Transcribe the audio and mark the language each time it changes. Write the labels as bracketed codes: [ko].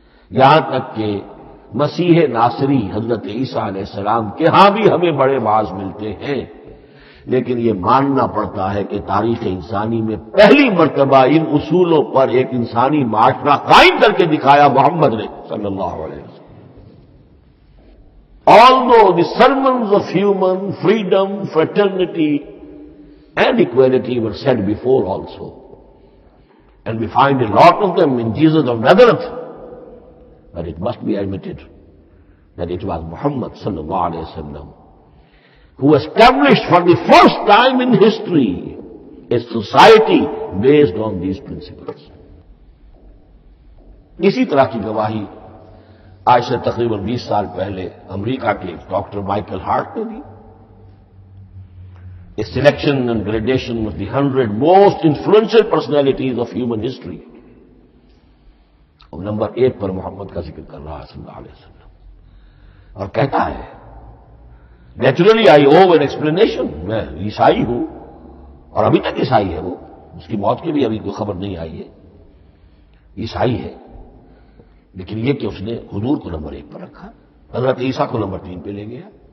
[ur] یہاں تک کہ مسیح ناصری حضرت عیسیٰ علیہ السلام کے ہاں بھی ہمیں بڑے باز ملتے ہیں، لیکن یہ ماننا پڑتا ہے کہ تاریخ انسانی میں پہلی مرتبہ ان اصولوں پر ایک انسانی معاشرہ قائم کر کے دکھایا محمد نے صلی اللہ علیہ وسلم. [en] Although the sermons of human freedom, fraternity and equality were said before also, and we find a lot of them in Jesus of Nazareth, but it must be admitted that it was Muhammad sallallahu alayhi wa sallam who established for the first time in history a society based on these principles. [ur] اسی طرح کی گواہی آج سے تقریباً 20 سال پہلے امریکہ کے ڈاکٹر مائیکل ہارٹ نے دی. [en] A selection and gradation of the 100 most influential personalities of human history. [ur] اور نمبر 1 پر محمد کا ذکر کر رہا ہے صلی اللہ علیہ وسلم، اور کہتا ہے naturally I O an explanation, میں عیسائی ہوں اور ابھی تک عیسائی ہے، وہ اس کی موت کی بھی ابھی کوئی خبر نہیں آئی ہے، عیسائی ہے، لیکن یہ کہ اس نے حضور کو نمبر 1 پر رکھا، حضرت عیسیٰ کو نمبر 3 پہ لے گیا.